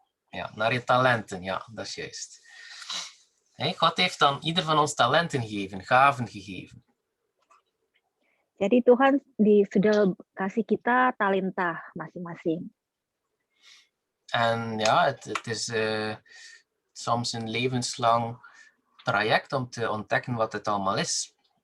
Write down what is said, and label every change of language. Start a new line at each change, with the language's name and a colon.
Dutch: Ja, naar je talenten, ja, dat is juist. Hey, God heeft dan ieder van ons talenten gegeven, gaven gegeven.
Indonesian: Jadi Tuhan sudah kasih kita talenta masing-masing.
Dutch: En ja, het is soms een levenslang traject om te ontdekken wat het allemaal is.